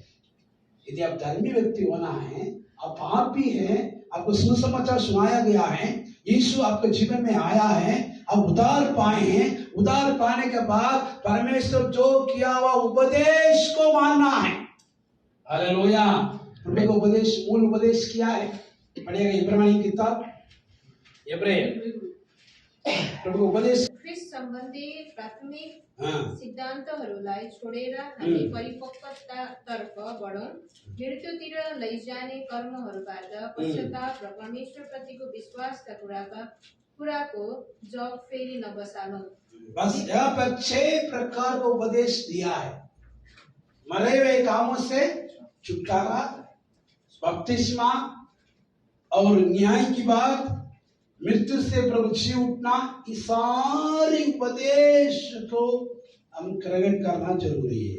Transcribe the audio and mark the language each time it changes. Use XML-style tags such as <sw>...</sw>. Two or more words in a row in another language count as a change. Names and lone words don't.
<hi>यदि आप धर्मी व्यक्ति होना है, आप पापी हैं, आपको सुसमाचार सुनाया गया है, यीशु आपके जीवन में आया है, आप उद्धार पाए हैं, उद्धार पाने के बाद परमेश्वर जो किया हुआ उपदेश को मानना है। हालेलुया। प्रभु का उपदेश, मूल उपदेश क्या है? पढ़िएगा इब्रानी किताब, इब्राहिम प्रभु उपदेश</hi> <ne>ख्रिस्ट सम्बन्धी प्राथमिक</ne> <hi>हाँ</hi> <ne>सिद्धान्तहरूलाई छोडेर हामी परिपक्वतातर्फ बढौँ, मृत्युतिर लैजाने कर्महरूबाट पश्चाताप र परमेश्वरप्रतिको विश्वासका कुराको जग फेरि नबसालौँ।</ne> <hi>बस यहाँ पर 6 प्रकार का उपदेश दिया है। मरे हुए कामों से छुटकारा, बपतिस्मा और न्याय की बात, मृत्यु से प्रभु जी उठना, इस सारी उपदेश को हम ग्रहण करना जरूरी है।</hi>